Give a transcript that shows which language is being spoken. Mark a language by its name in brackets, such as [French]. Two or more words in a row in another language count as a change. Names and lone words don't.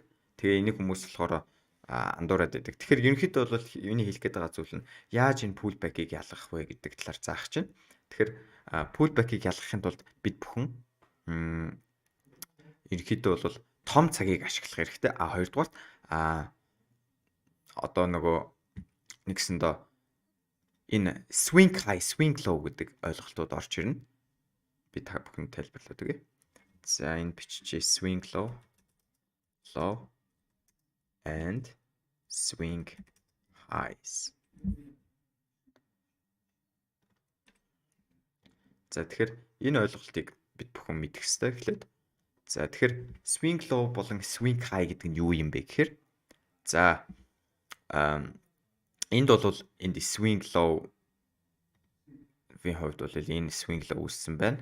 [Mongolian] Тэгээ энийг хүмүүс болохоор андуураад байдаг. Тэгэхээр ерөнхийдөө бол юуны хэлэх гээд байгаа зүйл нь яаж энэ pullback-ийг ялгах вэ гэдэг талаар заах чинь. Тэгэхээр pullback-ийг ялгахын тулд бид бүхэн ерөнхийдөө бол том цагийг ашиглах хэрэгтэй. Хоёрдугаар одоо нөгөө нэгсэндээ энэ [English] swing high, swing low [Mongolian] гэдэг ойлголтууд орж ирнэ. Би та бүхэнд тайлбарлаад өгье. За энэ биччихээ [English] swing low, low and swing highs. [Mongolian] За тэгэхээр энэ ойлголтыг бид бүхэн мэдэх ёстой гэхлээр. За тэгэхээр [English] swing low [Mongolian] болон [English] swing high [Mongolian] гэдэг нь юу юм бэ гэхээр за энд бол энд [English] swing low [Mongolian] вийн хувьд бол энэ [English] swing low [Mongolian] үүссэн байна.